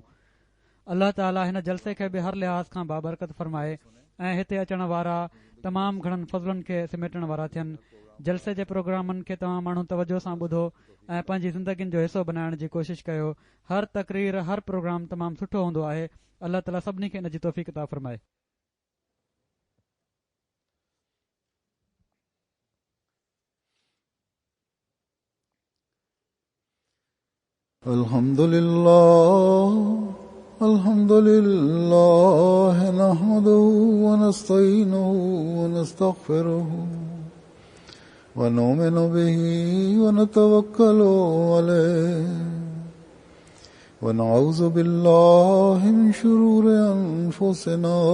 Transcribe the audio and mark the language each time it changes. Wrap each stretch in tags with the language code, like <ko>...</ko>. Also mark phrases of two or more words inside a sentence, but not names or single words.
<sd>अल्लाह ताला हिन जलसे खे बि हर लिहाज़ खां बाबरकत फरमाए ऐं हिते अचण वारा तमामु घणनि फज़लनि खे सिमेटण वारा थियनि। जलसे जे प्रोग्रामनि खे तव्हां माण्हू तवजो सां ॿुधो ऐं पंहिंजी ज़िंदगियुनि जो हिसो बनाइण जी कोशिश कयो। हर तकरीर, हर प्रोग्राम तमामु सुठो हूंदो आहे। अल्लाह ताला सभिनी खे इन जी तौफ़ीक़ अता फरमाए।</sd> <ar>الحمدلله نحمده و نستعينه و نستغفره و نؤمن به و نتوكل عليه و نعوذ بالله من شرور أنفسنا</ar>